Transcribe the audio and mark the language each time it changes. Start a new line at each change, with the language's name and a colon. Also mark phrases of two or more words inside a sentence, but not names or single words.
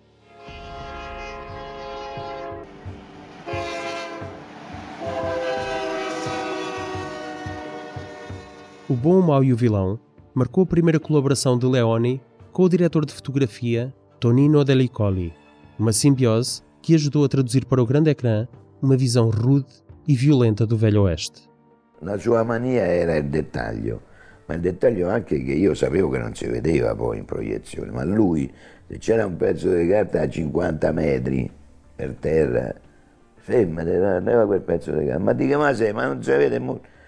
Portuguese: O Bom, o Mau e o Vilão marcou a primeira colaboração de Leone com o diretor de fotografia Tonino Dellicoli, uma simbiose que ajudou a traduzir para o grande ecrã uma visão rude e violenta do Velho Oeste.
Italian: La sua mania era il dettaglio, ma il dettaglio anche che io sapevo che non si vedeva poi in proiezione, ma lui, se c'era un pezzo di carta a 50 metri per terra, fermati, leva quel pezzo di carta, ma di che ma sei, ma non si vede molto.